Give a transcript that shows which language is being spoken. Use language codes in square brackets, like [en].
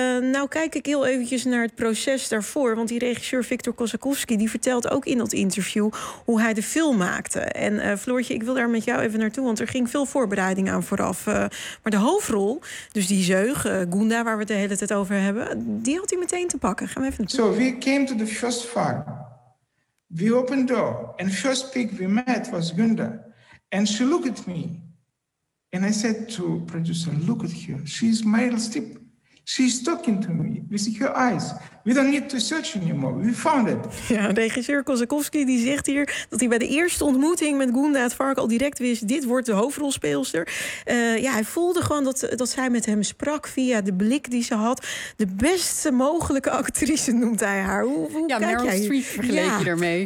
[nl] Nou kijk ik heel eventjes naar het proces daarvoor, want die regisseur Viktor Kosakowski die vertelt ook in dat interview hoe hij de film maakte. En Floortje, ik wil daar met jou even naartoe, want er ging veel voorbereiding aan vooraf. Maar de hoofdrol, dus die zeug, Gunda, waar we het de hele tijd over hebben, die had hij meteen te pakken. Gaan we even naartoe. [en] So we came to the first farm. We opened door and first pig we met was Gunda. And she looked at me. And I said to producer, look at her. She's my little step. She's talking to me with her eyes. We don't need to search anymore. We found it. [nl] Ja, regisseur Kosakowski die zegt hier dat hij bij de eerste ontmoeting met Gunda het vark al direct wist, dit wordt de hoofdrolspeelster. Hij voelde gewoon dat zij met hem sprak via de blik die ze had. De beste mogelijke actrice noemt hij haar. Hoe Meryl Streep vergeleek je ermee.